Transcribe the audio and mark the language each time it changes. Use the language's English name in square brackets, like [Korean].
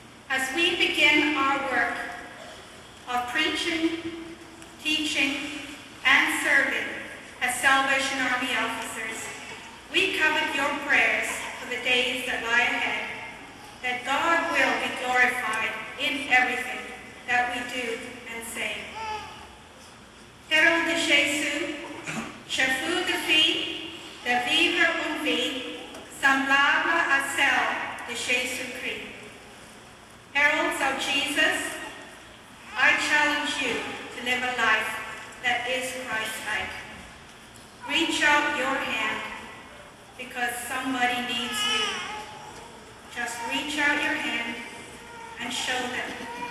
[English] As we begin our work of preaching, teaching, and serving as Salvation Army officers, we covet your prayers for the days that lie ahead, that God will be glorified in everything that we do and say. [French] Herald de Jésus, je vous défie de vivre une vie semblable à celle de Jésus-Christ. [English] Heralds of Jesus, I challenge you to live a life that is Christ-like. Reach out your hand because somebody needs you. Just reach out your hand and show them